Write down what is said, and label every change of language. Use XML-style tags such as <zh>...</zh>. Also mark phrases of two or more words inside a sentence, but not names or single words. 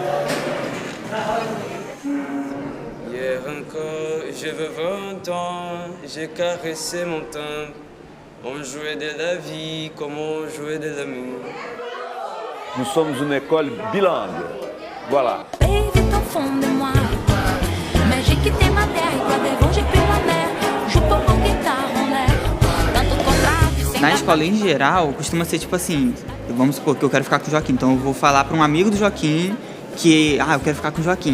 <fr>Hier encore, j'avais 20 ans, j'ai caressé mon temps. On jouait de la vie comme on jouait de l'amour. Nous sommes une école bilingue. Voilà.</fr> <pt>Na escola, em geral, costuma ser tipo assim, vamos supor que eu quero ficar com o Joaquim, então eu vou falar para um amigo do Joaquim que, eu quero ficar com o Joaquim.</pt>